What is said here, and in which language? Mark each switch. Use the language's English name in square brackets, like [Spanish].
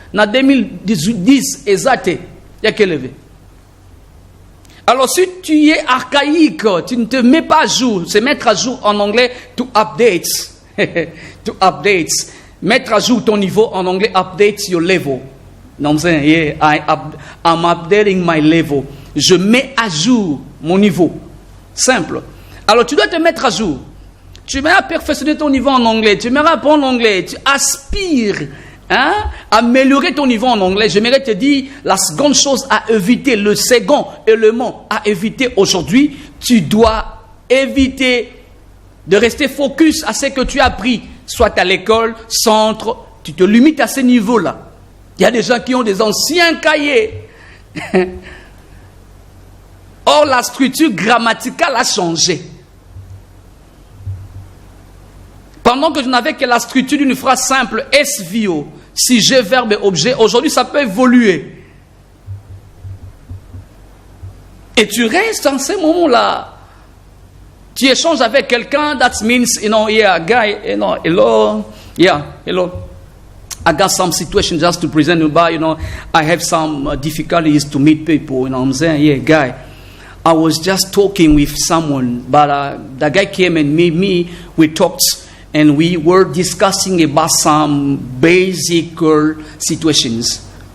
[French] En 2010, exact, il y a que levé. Alors, si tu es archaïque, tu ne te mets pas à jour. C'est mettre à jour en anglais, [English] to update. To update. [French] Mettre à jour ton niveau en anglais, [English] update your level. Non, I'm saying, yeah, I'm updating my level. [French] Je mets à jour mon niveau. Simple. Alors, tu dois te mettre à jour. Tu aimerais perfectionner ton niveau en anglais. Tu aimerais apprendre l'anglais. Tu aspires à améliorer ton niveau en anglais. J'aimerais te dire la seconde chose à éviter, le second élément à éviter aujourd'hui. Tu dois éviter de rester focus à ce que tu as appris. Soit à l'école, centre, tu te limites à ce niveau-là. Il y a des gens qui ont des anciens cahiers. Or, la structure grammaticale a changé. Pendant que je n'avais que la structure d'une phrase simple, SVO, sujet, verbe et objet, aujourd'hui ça peut évoluer. Et tu restes dans ces moments-là. Tu échanges avec quelqu'un, [English] that means, yeah, guy, hello, yeah, hello. I got some situation just to present you by, I have some difficulties to meet people, I'm saying, yeah, guy. I was just talking with someone, but the guy came and me, we talked, and we were discussing about some basic situations.